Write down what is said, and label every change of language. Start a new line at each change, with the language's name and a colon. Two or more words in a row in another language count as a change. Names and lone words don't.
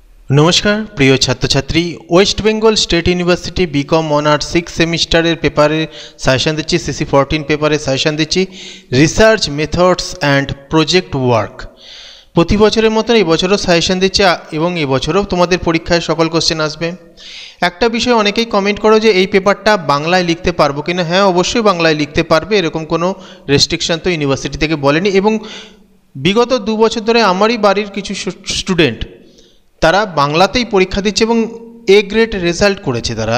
Bangla: নমস্কার প্রিয় ছাত্র ছাত্রী वेस्ट बेंगल स्टेट यूनिवर्सिटी
English: B.Com Honours 6 semester
Bangla: পেপারে সাজেশন দিচ্ছি সিসি 14 পেপারে সাজেশন দিচ্ছি
English: Research Methods and Project Work
Bangla: প্রতি বছরের মতন এই বছরও সাজেশন দিচ্ছে এবং এই বছরও তোমাদের পরীক্ষায় সকল কোশ্চেন আসবে। একটা বিষয় অনেকেই কমেন্ট করো যে এই পেপারটা বাংলায় লিখতে পারবো কিনা। হ্যাঁ, অবশ্যই বাংলায় লিখতে পারবে, এরকম কোনো রেস্ট্রিকশন তো ইউনিভার্সিটি থেকে বলেনি। এবং বিগত 2 বছর ধরে আমারই বাড়ির কিছু স্টুডেন্ট তারা বাংলাতেই পরীক্ষা দিচ্ছে এবং
English: A grade result
Bangla: করেছে তারা।